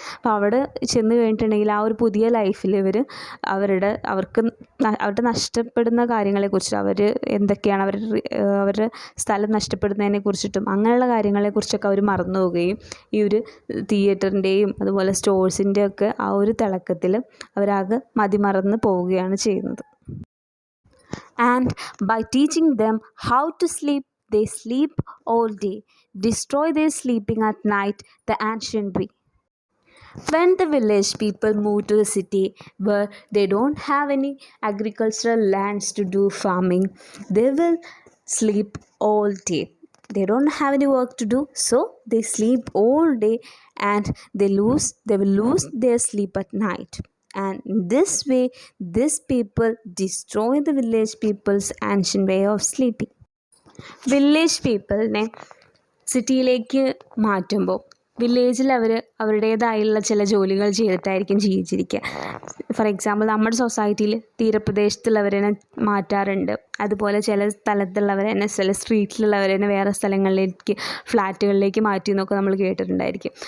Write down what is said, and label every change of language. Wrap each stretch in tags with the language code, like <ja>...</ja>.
<ml>അപ്പോൾ അവിടെ ചെന്ന് കഴിഞ്ഞിട്ടുണ്ടെങ്കിൽ ആ ഒരു പുതിയ ലൈഫിൽ ഇവർ അവരുടെ നഷ്ടപ്പെടുന്ന കാര്യങ്ങളെക്കുറിച്ച്, അവർ എന്തൊക്കെയാണ് അവരുടെ സ്ഥലം നഷ്ടപ്പെടുന്നതിനെ കുറിച്ചിട്ടും അങ്ങനെയുള്ള കാര്യങ്ങളെക്കുറിച്ചൊക്കെ അവർ മറന്നു പോവുകയും ഈ ഒരു തിയേറ്ററിൻ്റെയും അതുപോലെ സ്റ്റോഴ്സിൻ്റെ ഒക്കെ ആ ഒരു തിളക്കത്തിൽ അവരാകെ മതിമറന്ന് പോവുകയാണ് ചെയ്യുന്നത്.</ml> <en>And by teaching them how to sleep, they sleep all day, destroy their sleeping at night the ancient way. When the village people move to the city where they don't have any agricultural lands to do farming, they will sleep all day. They don't have any work to do, so they sleep all day and they will lose their sleep at night. And in this way, these people destroy the village people's ancient way of sleeping.</en> <ml>Village പീപ്പിളിനെ സിറ്റിയിലേക്ക് മാറ്റുമ്പോൾ വില്ലേജിൽ അവരുടേതായുള്ള ചില ജോലികൾ ചെയ്തിട്ടായിരിക്കും ജീവിച്ചിരിക്കുക. For example, നമ്മുടെ സൊസൈറ്റിയിൽ തീരപ്രദേശത്തുള്ളവരെ മാറ്റാറുണ്ട്. അതുപോലെ ചില സ്ഥലത്തുള്ളവരെ ചില സ്ട്രീറ്റിലുള്ളവരെ വേറെ സ്ഥലങ്ങളിലേക്ക്, ഫ്ലാറ്റുകളിലേക്ക് മാറ്റി എന്നൊക്കെ നമ്മൾ കേട്ടിട്ടുണ്ടായിരിക്കും.</ml>